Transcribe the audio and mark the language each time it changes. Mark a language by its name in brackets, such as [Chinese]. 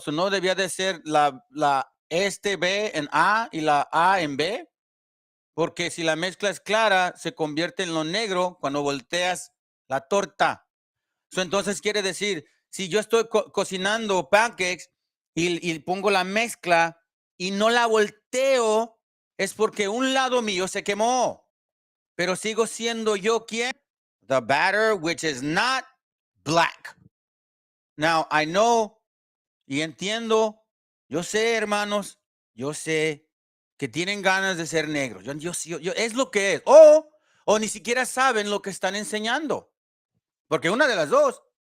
[Spanish] So, no debía de ser la este B en A y la A en B, porque si la mezcla es clara, se convierte en lo negro cuando volteas la torta. So, entonces quiere decir, si yo estoy cocinando pancakes y pongo la mezcla y no la volteo, es porque un lado mío se quemó. Pero sigo siendo yo quien? [English] The batter, which is not black. Now, I know [Spanish] y entiendo, yo sé, hermanos, yo sé que tienen ganas de ser negros. Yo es lo que es. O ni siquiera saben lo que están enseñando. Porque una de las dos.